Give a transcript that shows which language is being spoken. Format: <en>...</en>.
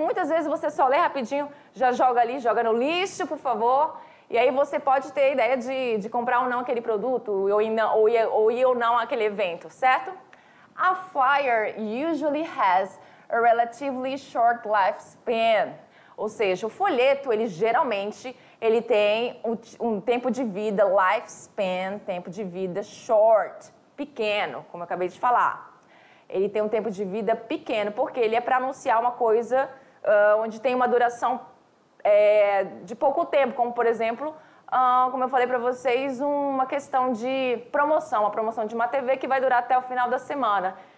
<pt>Muitas vezes você só lê rapidinho, já joga ali, joga no lixo, por favor, e aí você pode ter a ideia de comprar ou não aquele produto, ou ir ou não àquele evento, certo?</pt> <en>A flyer usually has a relatively short lifespan.</en> <pt>Ou seja, o folheto, geralmente tem um tempo de vida, lifespan, tempo de vida short, pequeno, como eu acabei de falar. Ele tem um tempo de vida pequeno, porque ele é para anunciar uma coisa onde tem uma duração de pouco tempo, como, por exemplo, como eu falei para vocês, uma questão de promoção, uma promoção de uma TV que vai durar até o final da semana.</pt>